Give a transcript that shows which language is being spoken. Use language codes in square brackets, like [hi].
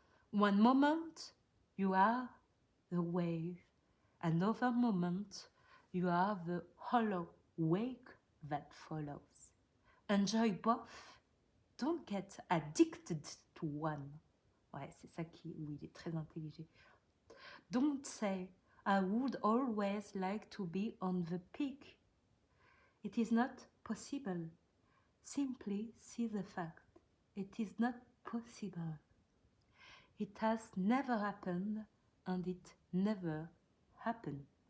[en] One moment you are the wave, another moment you are the hollow wake that follows. Enjoy both. Don't get addicted to one. [fr] Ouais, c'est ça où il est très intelligent. [en] Don't say, I would always like to be on the peak. It is not possible. Simply see the fact. It is not possible. It has never happened and it never happened.